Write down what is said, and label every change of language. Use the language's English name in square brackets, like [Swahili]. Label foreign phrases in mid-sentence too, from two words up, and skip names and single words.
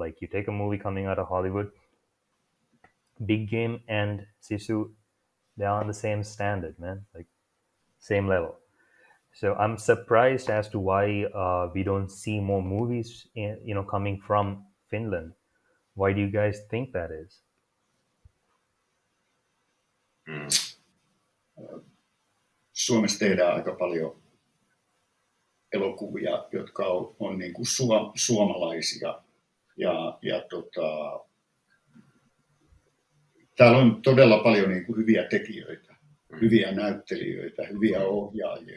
[English] Like, you take a movie coming out of Hollywood, Big Game and Sisu, they're on the same standard, man. Like, same level. So I'm surprised as to why we don't see more movies, coming from Finland. Why do you guys think that is? [Finnish] Suomessa tehdään aika paljon elokuvia, jotka on niin kuin suomalaisia. Täällä on todella paljon niin kuin hyviä tekijöitä, hyviä näyttelijöitä, hyviä ohjaajia.